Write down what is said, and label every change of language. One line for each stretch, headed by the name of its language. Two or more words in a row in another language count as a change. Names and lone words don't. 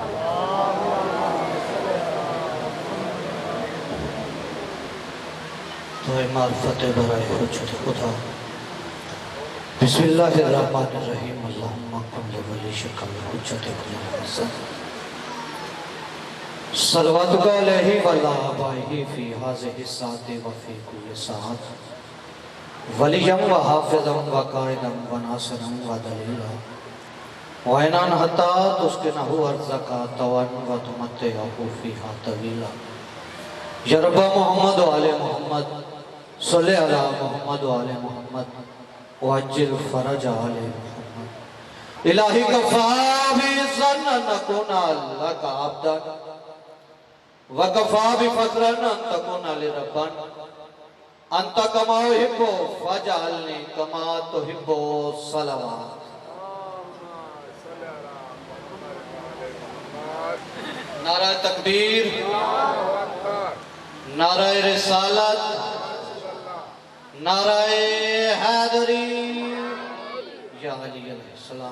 Urdu: تو معرفت برائے حجت خدا۔
Arabic: بسم اللہ الرحمن الرحیم، اللہم کن لولی شکل حجت خدا۔ صلواتک علیہ وعلی آبائہ فی ہذہ الساعۃ وفی کل ساعۃ، ولیا و حافظا و قائدا و ناصرا و دلیلا، وَإِنَانْ حَتَّى تُسْكِنَهُ أَرْضَكَ طَوًا وَتُمَتِّعَهُ فِيهَا طَوِيلًا۔ یا رب محمد و آل محمد صلی علی محمد و آل محمد وعجل فرج آل محمد۔ الہی کفا بِعِزَّن نَكُونَ لَكَ عَبْدًا وَكَفَا بِفَقْرًا أَن تَكُونَ لِرَبًّا، أَنْتَ كَمَا أُحِبُّ فَاجْعَلْنِي كَمَا تُحِبُّ صلوات۔
Urdu: نعرہ تکبیر، نعرہ رسالت، نعرہ حیدری،
Arabic: یا علی علیہ السلام۔